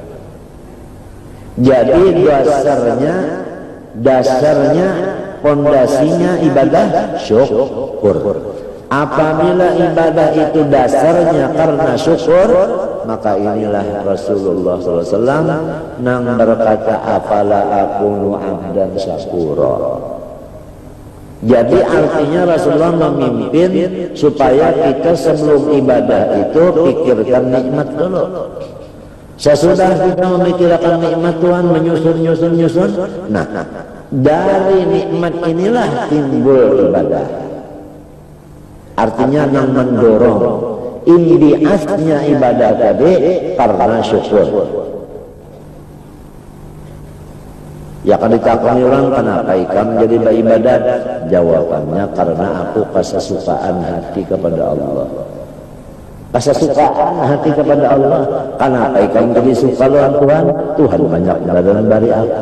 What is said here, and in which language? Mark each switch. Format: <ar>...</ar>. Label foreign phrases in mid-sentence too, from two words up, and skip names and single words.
<id>Jadi dasarnya pondasinya ibadah syukur. Apabila ibadah itu dasarnya karena syukur, maka inilah Rasulullah SAW nang berkata,</id> <ar>أفلا أكون عبدا شكورا.</ar> <id>Jadi artinya Rasulullah memimpin supaya kita sebelum ibadah itu pikirkan nikmat dulu. Sesudah kita memikirkan nikmat Tuhan, menyusun. Nah, dari nikmat inilah timbul ibadah. Artinya yang mendorong indiasnya ibadah tadi karena syukur. Ya kan ditakoni orang, kenapa ikam jadi beribadat? Jawabannya karena aku kesesukaan hati kepada Allah. Kesesukaan hati kepada Allah. Kenapa ikam jadi suka lawan Tuhan? Tuhan banyak memberi aku.</id>